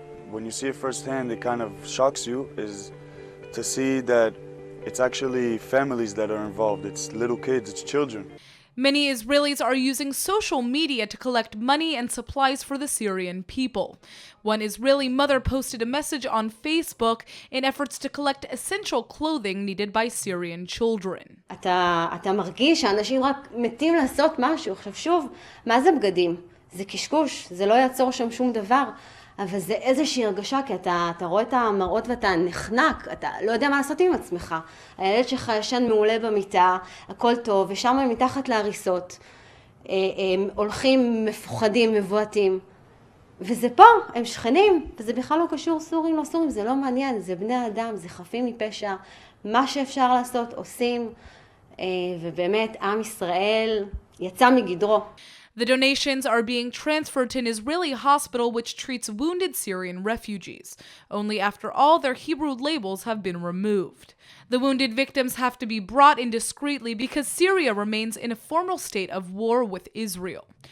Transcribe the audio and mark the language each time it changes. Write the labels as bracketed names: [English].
[English] When you see it firsthand, it kind of shocks you, is to see that it's actually families that are involved. It's little kids, it's children. Many Israelis are using social media to collect money and supplies for the Syrian people. One Israeli mother posted a message on Facebook in efforts to collect essential clothing needed by Syrian children. [Hebrew] אתה מרגיש שאנשים רק מתים לעשות משהו. עכשיו שוב, מה זה בגדים? זה קשקוש, זה לא יעצור שם שום דבר. אבל זה איזושהי הרגשה, כי אתה רואה את המראות ואתה נחנק, אתה לא יודע מה לעשות עם עצמך. הילד שלך ישן מעולה במיטה, הכל טוב, ושם הם מתחת להריסות. הם הולכים מפוחדים, מבועטים. וזה פה, הם שכנים, וזה בכלל לא קשור סורים, לא סורים, זה לא מעניין, זה בני אדם, זה חפים מפשע. מה שאפשר לעשות, עושים, ובאמת, עם ישראל יצא מגדרו. [English] The donations are being transferred to an Israeli hospital which treats wounded Syrian refugees, only after all their Hebrew labels have been removed. The wounded victims have to be brought in discreetly because Syria remains in a formal state of war with Israel.